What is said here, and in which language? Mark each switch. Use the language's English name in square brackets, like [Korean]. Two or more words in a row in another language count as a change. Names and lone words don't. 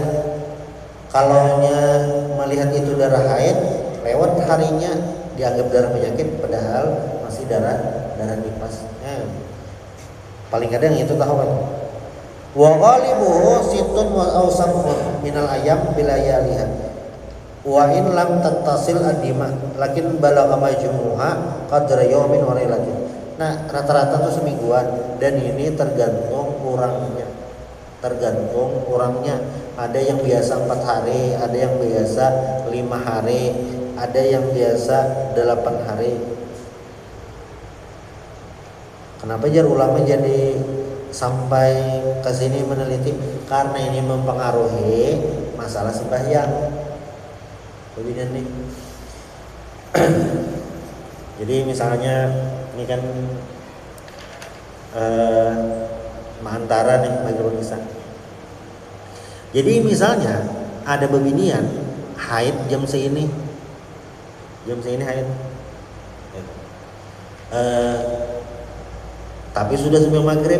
[Indonesian] Kalau melihat itu darah haid, lewat harinya dianggap darah penyakit, padahal masih darah nipas. Paling kadang itu tahu kan. [Arabic] وغالبه ستة وأوصاف من الأيام بلياليها. وإن لم تتصل أديما لكن بلغ مجموعها قدر يوم وليلة. [Indonesian] Nah, rata-rata tuh semingguan dan ini tergantung orangnya. Ada yang biasa 4 hari, ada yang biasa 5 hari, ada yang biasa 8 hari. [Banjar] Kenapa jar ulama jadi sampai ke sini meneliti? [Indonesian] Karena ini mempengaruhi masalah sembahyang. Begini nih. Jadi misalnya ini kan antara nih bagi pemirsa. [Banjar] Jadi misalnya ada bebinian haid jam segini haid, tapi sudah sembahyang maghrib.